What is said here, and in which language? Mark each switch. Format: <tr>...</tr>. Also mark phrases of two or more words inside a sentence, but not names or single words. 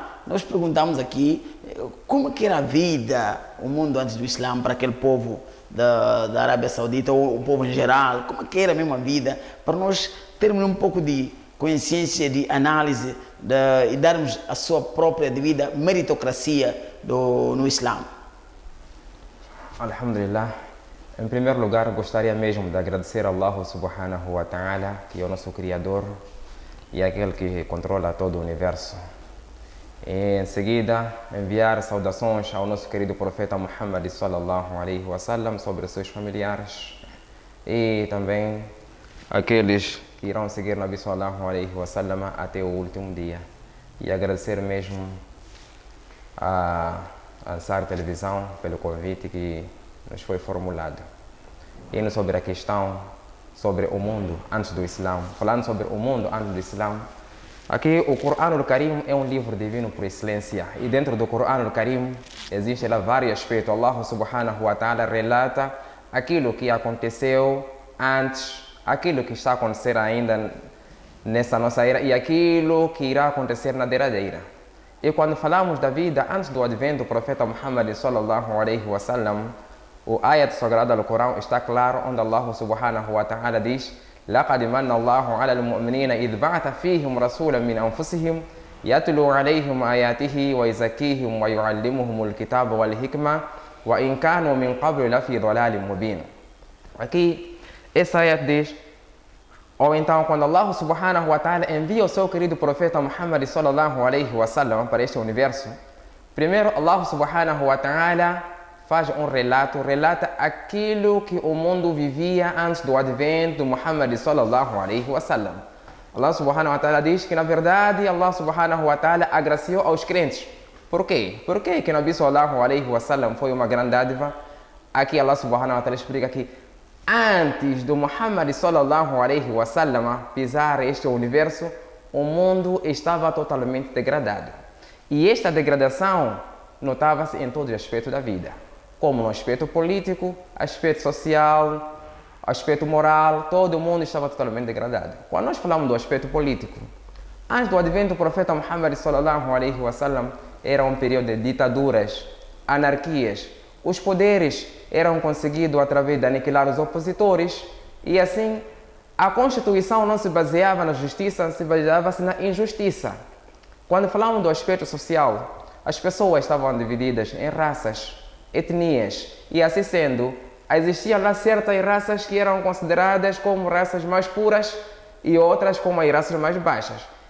<pt>Nós perguntamos aqui como que era a vida, o mundo antes do Islã, para aquele povo da Arábia Saudita, ou o povo em geral, como que era a mesma vida, para nós termos um pouco de consciência, de análise e darmos a sua própria devida meritocracia no Islã. Alhamdulillah. Em primeiro lugar, gostaria mesmo de agradecer a</pt> <ar>الله سبحانه وتعالى,</ar> <pt>que é o nosso Criador e aquele que controla todo o universo. E em seguida, enviar saudações ao nosso querido profeta Muhammad</pt> <ar>صلى الله عليه وسلم,</ar> <pt>sobre os seus familiares e também aqueles que irão seguir Nabi</pt> <ar>صلى الله عليه وسلم</ar> <pt>até o último dia. E agradecer mesmo a Ansar Televisão pelo convite que nos foi formulado. Indo sobre a questão sobre o mundo antes do Islã, falando sobre o mundo antes do Islã, aqui o Corão al-Karim é um livro divino por excelência, e dentro do Corão al-Karim existem lá vários aspectos.</pt> <ar>الله سبحانه وتعالى</ar> <pt>relata aquilo que aconteceu antes, aquilo que está a acontecer ainda nessa nossa era e aquilo que irá acontecer na derradeira. E quando falamos da vida antes do advento do profeta Muhammad</pt> <ar>صلى الله عليه وسلم,</ar> <pt>o ayat sagrado do Corão está claro, onde</pt> <ar>الله سبحانه وتعالى diz: لَقَدْ مَنَّ اللَّهُ عَلَى الْمُؤْمِنِينَ إِذْ بَعَثَ فِيهِمْ رَسُولًا مِنْ أَنفُسِهِمْ يَتْلُو عَلَيْهِمْ آيَاتِهِ وَيُزَكِّيهِمْ وَيُعَلِّمُهُمُ الْكِتَابَ وَالْحِكْمَةَ وَإِنْ كَانُوا مِنْ قَبْلُ لَفِي ضَلَالٍ مُبِينٍ.</ar> <pt>Aqui, essa ayat diz, ou então, quando</pt> <ar>الله سبحانه وتعالى</ar> <pt>envia o seu querido profeta Muhammad</pt> <ar>صلى الله عليه وسلم</ar> <pt>para este universo, primeiro</pt> <ar>الله سبحانه وتعالى</ar> <pt>faz um relata aquilo que o mundo vivia antes do advento de Muhammad</pt> <ar>صلى الله عليه وسلم. الله سبحانه وتعالى</ar> <pt>diz que, na verdade,</pt> <ar>الله سبحانه وتعالى</ar> <pt>agraciou aos crentes. Por quê? Por que Nabi</pt> <ar>صلى الله عليه وسلم</ar> <pt>foi uma grande dádiva? Aqui</pt> <ar>الله سبحانه وتعالى</ar> <pt>explica que antes do Muhammad</pt> <ar>صلى الله عليه وسلم</ar> <pt>pisar este universo, o mundo estava totalmente degradado. E esta degradação notava-se em todos os aspectos da vida, como no aspecto político, aspecto social, aspecto moral, todo mundo estava totalmente degradado. Quando nós falamos do aspecto político, antes do advento do profeta Muhammad</pt> <ar>صلى الله عليه وسلم,</ar> <pt>era um período de ditaduras, anarquias. Os poderes eram conseguidos através de aniquilar os opositores, e assim a Constituição não se baseava na justiça, se baseava-se na injustiça. Quando falamos do aspecto social, as pessoas estavam divididas em raças, etnias, e assim sendo, existiam lá certas raças que eram consideradas como raças mais puras e outras como as raças mais baixas.</pt>